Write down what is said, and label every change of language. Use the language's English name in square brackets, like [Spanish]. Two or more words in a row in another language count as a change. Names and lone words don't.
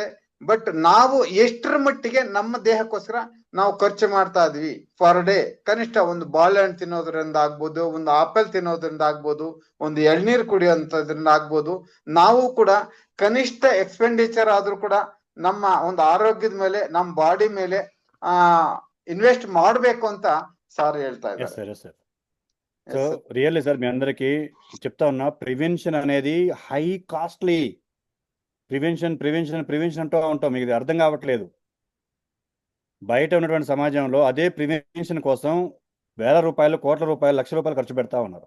[Kannada] ಬಟ್ ನಾವು ಎಷ್ಟರ ಮಟ್ಟಿಗೆ ನಮ್ಮ ದೇಹಕ್ಕೋಸ್ಕರ ನಾವು ಖರ್ಚು ಮಾಡ್ತಾ ಇದ್ವಿ [English] per day, [Kannada] ಕನಿಷ್ಠ ಒಂದು ಬಾಳೆಹಣ್ಣು ತಿನ್ನೋದ್ರಿಂದ ಆಗ್ಬೋದು, ಒಂದು ಆಪಲ್ ತಿನ್ನೋದ್ರಿಂದ ಆಗ್ಬೋದು, ಒಂದು ಎಳ್ನೀರು ಕುಡಿಯೋದ್ರಿಂದ ಆಗ್ಬೋದು, ನಾವು ಕೂಡ ಕನಿಷ್ಠ ಎಕ್ಸ್ಪೆಂಡಿಚರ್ ಆದ್ರೂ ಕೂಡ ನಮ್ಮ ಒಂದು ಆರೋಗ್ಯದ ಮೇಲೆ, ನಮ್ಮ ಬಾಡಿ ಮೇಲೆ ఇన్వెస్ట్ ಮಾಡಬೇಕು ಅಂತ సార్ ಹೇಳ್ತಾ ఇದ್ದಾರೆ. [Telugu] సో రియల్లీ సార్ మీ అందరికీ చెప్తా ఉన్నా, ప్రివెన్షన్ అనేది [English] high costly. [Telugu] ప్రివెన్షన్ అంటూ ఉంటాం, మీకు ఇది అర్థం కావట్లేదు. బయట ఉన్నటువంటి సమాజంలో అదే ప్రివెన్షన్ కోసం వేల రూపాయలు, కోట్ల రూపాయలు, లక్షల రూపాయలు ఖర్చు పెడతా ఉన్నారు.